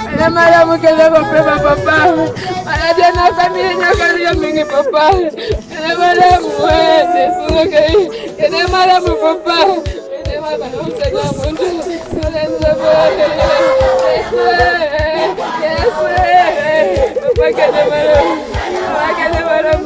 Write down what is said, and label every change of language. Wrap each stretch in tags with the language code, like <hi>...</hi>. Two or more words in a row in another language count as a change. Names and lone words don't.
<ln>malamu kende mapema papa. Maradhi na familia nyakali mingi papa. Kende malamu wende suke. Kende malamu papa. Kende malamu senya mundu. Kende malamu. Yes. Papa kende malamu. Papa kende malamu.</ln>